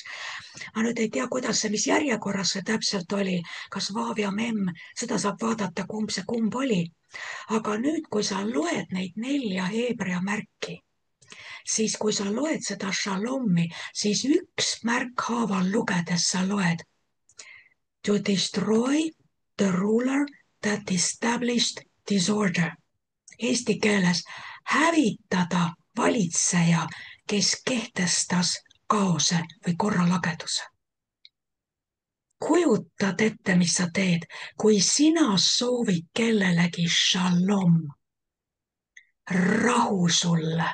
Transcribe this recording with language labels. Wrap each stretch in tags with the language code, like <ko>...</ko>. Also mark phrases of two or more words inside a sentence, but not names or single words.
<et>Ma nüüd ei tea, kuidas see, mis järjekorras see täpselt oli, kas vaav ja mem, seda saab vaadata, kumb see kumb oli. Aga nüüd, kui sa loed neid 4 heebrea märki, siis kui sa loed seda šalomi, siis üks märk haaval lugedes sa loed</et> <en>to destroy the ruler that established disorder.</en> <et>Eesti keeles hävitada valitseja, kes kehtestas kaose või korralageduse. Kujutad ette, mis sa teed, kui sina soovid kellelegi šalom, rahu sulle.</et>